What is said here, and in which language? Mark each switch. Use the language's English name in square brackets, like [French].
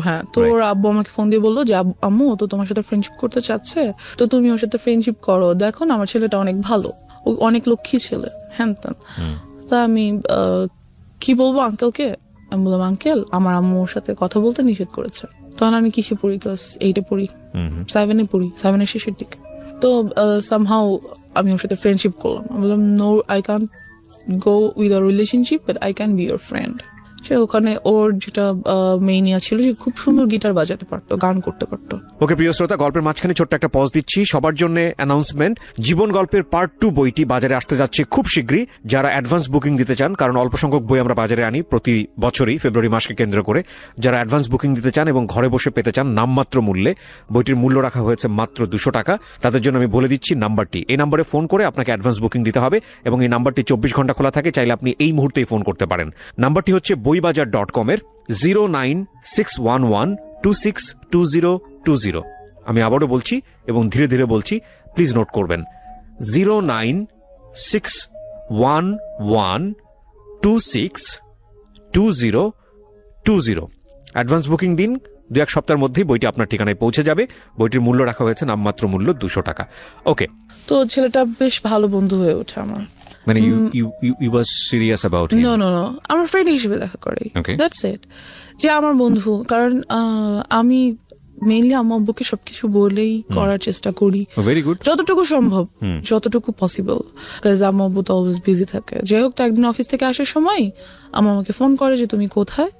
[Bangla] হ্যাঁ, তো ওর আব্বু আমাকে ফোন দিয়ে বললো যে আম্মু তো তোমার সাথে ফ্রেন্ডশিপ করতে চাচ্ছে, তো তুমি ওর সাথে ফ্রেন্ডশিপ করো, দেখো না আমার ছেলেটা অনেক ভালো, ও অনেক লক্ষ্মী ছেলে, হ্যান ত্যান। তা আমি কি বলবো আঙ্কেলকে? আমি বললাম আঙ্কেল আমার আম্মু ওর সাথে কথা বলতে নিষেধ করেছে। তখন আমি কিসে পড়ি? ক্লাস 8-এ পড়ি, 7-এ পড়ি, 7-এর শেষের দিকে। তো সামহাউ আমি ওর সাথে ফ্রেন্ডশিপ করলাম। আমি বললাম [English] No, I can't go with a relationship but I can be your friend. [Bangla] সে ওখানে ওর যেটা মেইনিয়া ছিল, সে খুব সুন্দর গিটার বাজাতে পারতো, গান করতে পারতো। ওকে প্রিয় শ্রোতা, গল্পের মাঝখানে ছোট্ট একটা পজ দিচ্ছি সবার জন্য অ্যানাউন্সমেন্ট। জীবন গল্পের পার্ট 2 বইটি বাজারে আসতে যাচ্ছে খুব শীঘ্রই। যারা অ্যাডভান্স বুকিং দিতে চান, কারণ অল্প সংখ্যক বই আমরা বাজারে আনি প্রতি বছরই ফেব্রুয়ারি মাসকে কেন্দ্র করে, যারা অ্যাডভান্স বুকিং দিতে চান এবং ঘরে বসে পেতে চান নামমাত্র মূল্যে, বইটির মূল্য রাখা হয়েছে মাত্র 200 টাকা। তাদের জন্য আমি বলে দিচ্ছি নাম্বারটি, এই নাম্বারে ফোন করে আপনাকে অ্যাডভান্স বুকিং দিতে হবে এবং এই নাম্বারটি 24 ঘন্টা খোলা থাকে, চাইলে আপনি এই মুহূর্তেই ফোন করতে পারেন। নাম্বারটি হচ্ছে boibajar.com এর 09611262020। আমি আবারও বলছি এবং ধীরে ধীরে বলছি, প্লিজ নোট করবেন, 09611262020। অ্যাডভান্স বুকিং দিন, 2-1 সপ্তাহের মধ্যেই বইটি আপনার ঠিকানায় পৌঁছে যাবে। বইটির মূল্য রাখা হয়েছে নামমাত্র মূল্য 200 টাকা। ওকে, তো ছেলেটা বেশ ভালো বন্ধু হয়ে ওঠে আমার। মানে [English] you were serious about him? [Bangla] No, আমার ফ্রেন্ড হিসেবে দেখা করে, [English] That's it. [Bangla] যে আমার বন্ধু, কারণ আমি মেইনলি আমার আব্বুকে সবকিছু বলেই করার চেষ্টা করি, [English] very good, [Bangla] যতটুকু সম্ভব, যতটুকু পসিবল, কাজ আমার আব্বু তো অলওয়েজ বিজি থাকে। যাই হোক, তো একদিন অফিস থেকে আসার সময় আমাকে ফোন করে যে তুমি কোথায়?